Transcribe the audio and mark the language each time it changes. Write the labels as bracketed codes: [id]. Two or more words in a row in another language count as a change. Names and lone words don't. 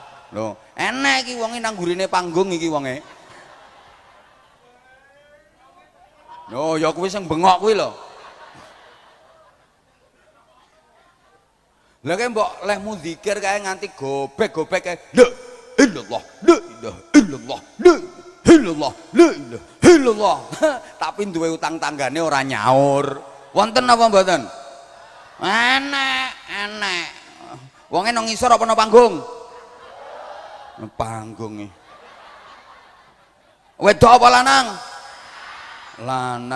[jv] Lho, enek iki wonge nang gurine panggung iki wonge. Yo ya kuwi sing bengok kuwi lho. Lah kae mbok lehmu zikir kae nganti gobek-gobek kae. [ar] لا إلا الله، لا إله إلا الله، لا إلا الله، لا إله إلا الله. [jv] Tapi duwe utang tanggane ora nyaur. Wonten apa mboten? Enek. Wonge nang ngisor apa nang panggung? Nang panggung iki. Wedok apa lanang? Lanang.